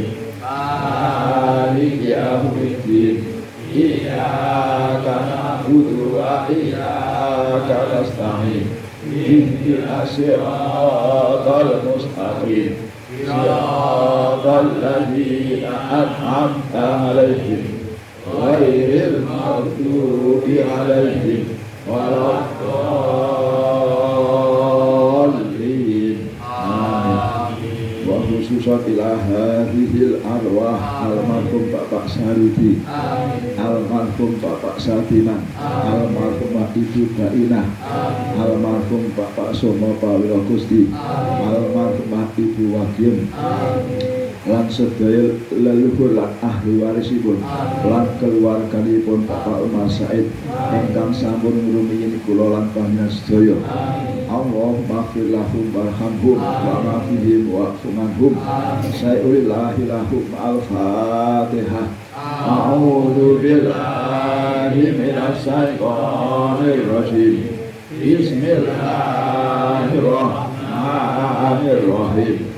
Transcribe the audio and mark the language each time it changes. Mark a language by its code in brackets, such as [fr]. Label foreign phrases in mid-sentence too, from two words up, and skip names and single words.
[ar] مالك يوم الدين إياك نعبد وإياك نستعين اهدنا الصراط المستقيم صراط الذين أنعمت عليهم غير المغضوب عليهم ولا الضالين آمين. وخصوصا إلى هذه الأرواح [jv] almarhum Bapak Sarudi, almarhum Bapak Satina, almarhum Ibu Bainah, almarhum Bapak Somo Pawiro Gusti, almarhum Ibu Wagiem, lan sedaya leluhur lan ahli warisipun lan keluarganipun Bapak Umar Said ingkang sampun ngrumiyin kula lan panjenengan sedaya. [ar] اللهم اغفر لهم وارحمهم وعافهم واعف عنهم. شيء لله لهم الفاتحة. أعوذ بالله من الشيطان الرجيم. بسم الله الرحمن الرحيم.